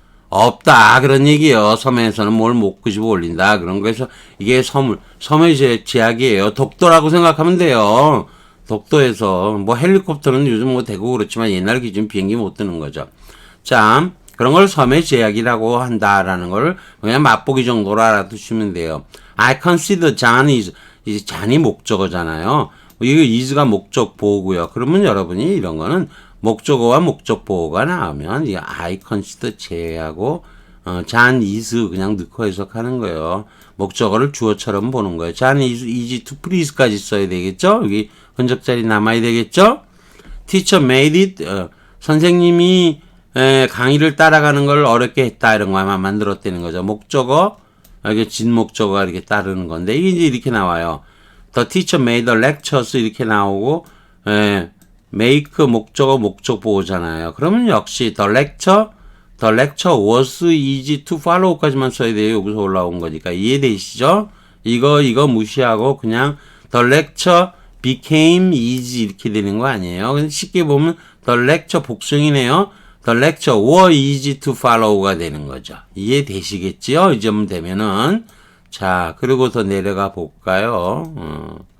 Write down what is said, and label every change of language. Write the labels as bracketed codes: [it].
[ko] 없다 그런 얘기예요. 섬에서는 뭘 못 끄집어 올린다 그런 거에서 이게 섬의 제약이에요. 독도라고 생각하면 돼요. 독도에서 뭐 헬리콥터는 요즘 뭐 되고 그렇지만 옛날 기준 비행기 못 뜨는 거죠. 자, 그런 걸 섬의 제약이라고 한다라는 걸 그냥 맛보기 정도로 알아두시면 돼요. [en] I consider John is [ko] 이제 잔이 목적어잖아요. 이거 is가 목적 보호고요. 그러면 여러분이 이런 거는 목적어와 목적 보호가 나오면 이 [en] I consider [ko] 제하고 John is 그냥 넣고 해석하는 거예요. 목적어를 주어처럼 보는 거예요. [en] John is easy to please까지 [ko] 써야 되겠죠? 여기 흔적 자리 남아야 되겠죠? [en] Teacher made it [ko] 선생님이 강의를 따라가는 걸 어렵게 했다 이런 거만 만들었다는 거죠. 목적어 이게 진목적어가 이렇게 따르는 건데 이게 이제 이렇게 나와요. [en] The teacher made the lectures [ko] 이렇게 나오고 [en] make [ko] 목적어 목적 보호잖아요. 그러면 역시 [en] the lecture was easy to follow까지만 [ko] 써야 돼요. 여기서 올라온 거니까 이해되시죠? 이거 무시하고 그냥 [en] the lecture became easy [ko] 이렇게 되는 거 아니에요. 근데 쉽게 보면 the lecture 복수형이네요. [en] The lecture were easy to follow가 [ko] 되는 거죠. 이해되시겠지요? 이 점 되면은. 자, 그리고 더 내려가 볼까요?